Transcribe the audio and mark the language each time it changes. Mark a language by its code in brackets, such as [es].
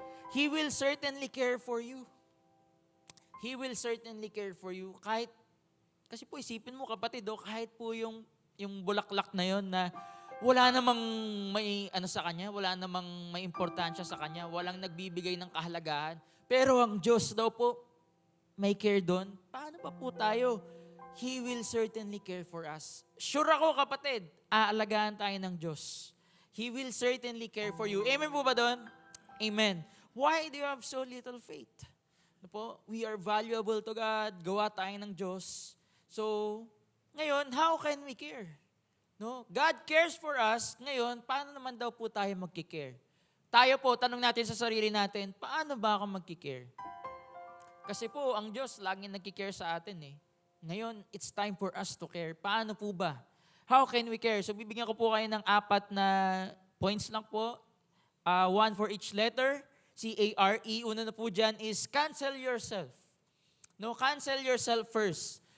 [en] He will certainly care for you. He will certainly care for you. [tl] Kasi po isipin mo kapatid, kahit po yung bulaklak na yon na wala namang may ano sa kanya, wala namang may importansya sa kanya, walang nagbibigay ng kahalagahan. Pero ang Diyos daw po, may care doon. Paano pa po tayo? [en] He will certainly care for us. [tl] Sure ako kapatid, aalagaan tayo ng Diyos. [en] He will certainly care for you. [tl] Amen po ba doon? [en] Amen. Why do you have so little faith? [tl] Ano po? [en] We are valuable to God. [tl] Gawa tayo ng Diyos. So, ngayon, [en] how can we care? [tl] No? [en] God cares for us. [tl] Ngayon, paano naman daw po tayo magkikare? tayo po, tanong natin sa sarili natin, paano ba ako magkikare? Kasi po, ang Diyos laging nagkikare sa atin eh. [en] Ngayon, it's time for us to care. [tl] Paano po ba? [en] How can we care? [tl] So, bibigyan ko po kayo ng 4 na points lang po. [en] One for each letter. C-A-R-E. [tl] Una na po dyan [en] is cancel yourself. No, cancel yourself first.